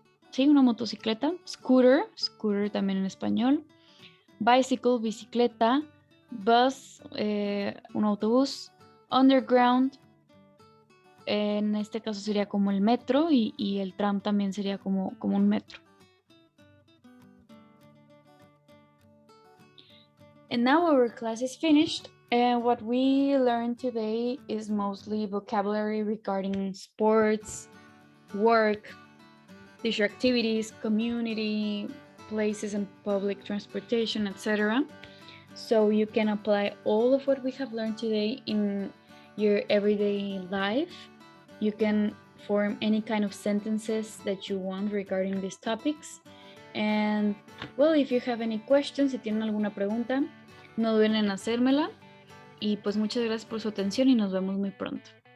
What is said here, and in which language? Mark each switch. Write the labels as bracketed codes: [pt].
[es] Sí, una motocicleta. Scooter, scooter también en español. Bicycle, bicicleta. Bus, un autobús. Underground, en este caso sería como el metro y el tram también sería como un metro. [en] And now our class is finished. And what we learned today is mostly vocabulary regarding sports, work, leisure activities, community, places and public transportation, etc. So you can apply all of what we have learned today in your everyday life. You can form any kind of sentences that you want regarding these topics. And well, if you have any questions, [es] si tienen alguna pregunta, no duden en hacérmela. Y pues muchas gracias por su atención y nos vemos muy pronto.